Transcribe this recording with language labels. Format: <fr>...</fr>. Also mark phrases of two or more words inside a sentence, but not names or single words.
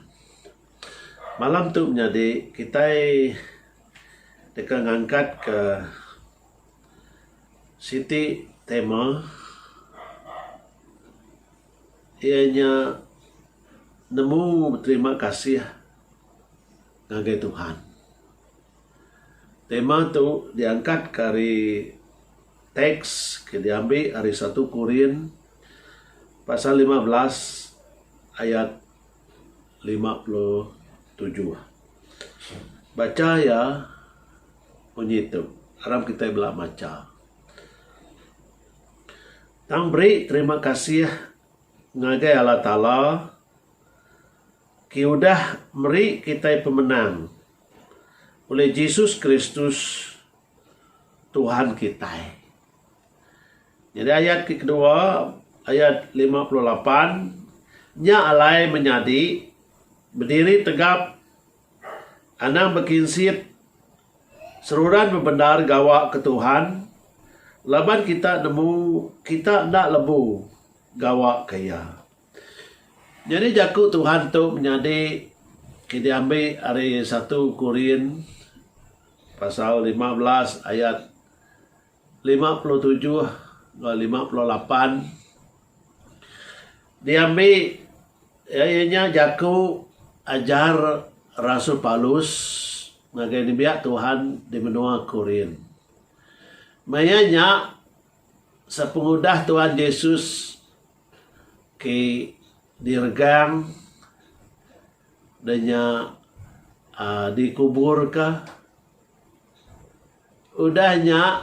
<iba>Malam tu menjadi kita akan angkat ke siti tema ianya nemu berterima kasih ngagai Tuhan. Tema tu diangkat dari teks ke diambil dari 1 Korin pasal 15 ayat 57. Baca ya bunyi itu. Harap kita belak baca. Tang beri terima kasih ngagai Allah Ta'ala ki udah meri kita pemenang oleh Yesus Kristus Tuhan kita. Jadi ayat kedua, ayat 58, nya alai menjadi berdiri tegap, anang berkinsit, seruran berbendar gawak ke Tuhan, laban kita nemu, kita nak lebu gawak kaya. Jadi jaku Tuhan tu menjadi kita ambil dari 1 Korin pasal 15 ayat 57 dan 58. Diambil ianya jaku ajar Rasul Paulus ngagai biak Tuhan di benua Korin. Mayanya sepengudah Tuhan Yesus ke diregang danya dikubur kah udahnya</iba>